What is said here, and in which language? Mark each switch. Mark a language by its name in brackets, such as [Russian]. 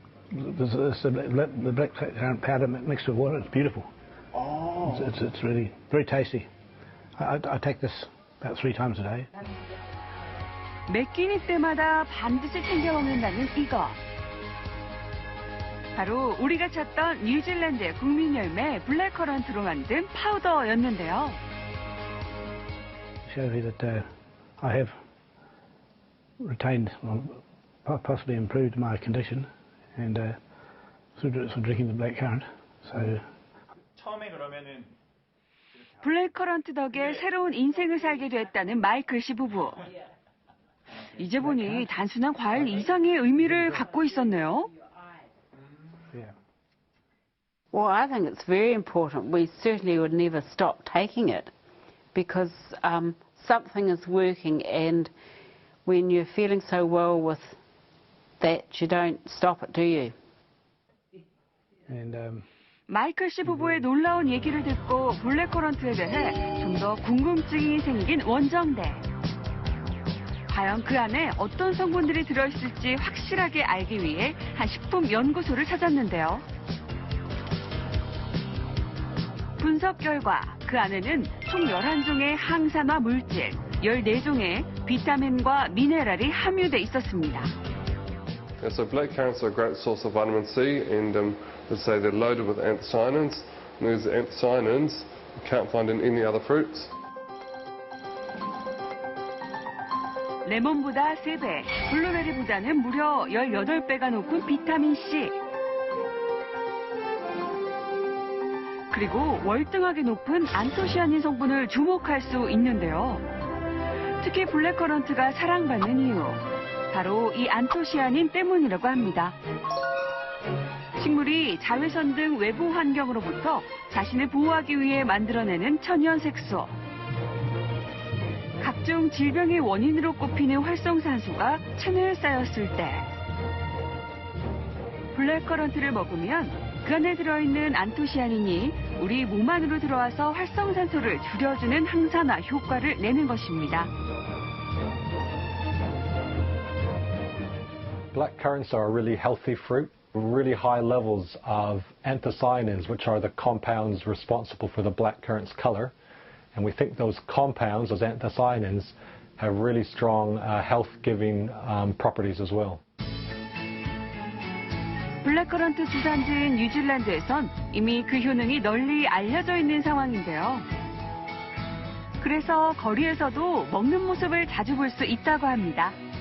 [English] The black currant powder mixed with water. It's beautiful. Oh. It's really very tasty. I take this about 3 times a day. [Korean] 매 끼니 때마다 반드시 챙겨 먹는다는 이것. 바로 우리가 찾던 뉴질랜드의 국민 열매 블랙커런트로 만든 파우더였는데요. [English] Show you that I have retained, possibly improved my condition, and through drinking the blackcurrant. So. [Korean] 처음에 그러면은 블랙커런트 덕에 새로운 인생을 살게 됐다는 마이클 씨 부부. 이제 보니 단순한 과일 이상의 의미를 갖고 있었네요. [English] Well, I think it's very important. We certainly would never stop taking it because something is working, and when you're feeling so well with that, you don't stop it, do you? And [Korean] 마이클 씨 부부의 놀라운 얘기를 듣고 블랙커런트에 대해 좀 더 궁금증이 생긴 원정대. 과연 그 안에 어떤 성분들이 들어있을지 확실하게 알기 위해 한 식품 연구소를 찾았는데요. 분석 결과 그 안에는 총 11종의 항산화 물질, 14종의 비타민과 미네랄이 함유돼 있었습니다. [English] So blackcurrants are a great source of vitamin C, and let's say they're loaded with anthocyanins. And these anthocyanins you can't find in any other fruits. [Korean] 레몬보다 3배, 블루베리보다는 무려 18배가 높은 비타민 C. 그리고 월등하게 높은 안토시아닌 성분을 주목할 수 있는데요. 특히 블랙커런트가 사랑받는 이유, 바로 이 안토시아닌 때문이라고 합니다. 식물이 자외선 등 외부 환경으로부터 자신을 보호하기 위해 만들어내는 천연 색소. 각종 질병의 원인으로 꼽히는 활성산소가 체내에 쌓였을 때 블랙커런트를 먹으면 그 안에 들어있는 안토시아닌이 우리 몸 안으로 들어와서 활성산소를 줄여주는 항산화 효과를 내는 것입니다. [English] black currants are a really healthy fruit, really high levels of anthocyanins, which are the compounds responsible for the black currant's color. And we think those compounds, those anthocyanins, have really strong health-giving properties as well. [Korean] 블랙커런트 주산지인 뉴질랜드에선 이미 그 효능이 널리 알려져 있는 상황인데요. 그래서 거리에서도 먹는 모습을 자주 볼 수 있다고 합니다.